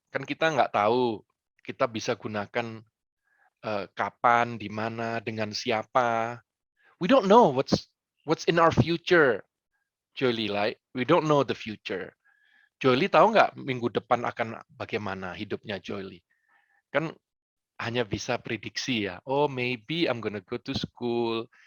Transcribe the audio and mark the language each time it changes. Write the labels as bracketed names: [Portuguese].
[Indonesian] Kan kita nggak tahu kita bisa gunakan kapan, di mana, dengan siapa. [English] We don't know what's in our future, Jolie. Like, we don't know the future. [Indonesian] Jolie tahu nggak minggu depan akan bagaimana hidupnya Jolie? Kan hanya bisa prediksi ya. [English] Oh, maybe I'm gonna go to school.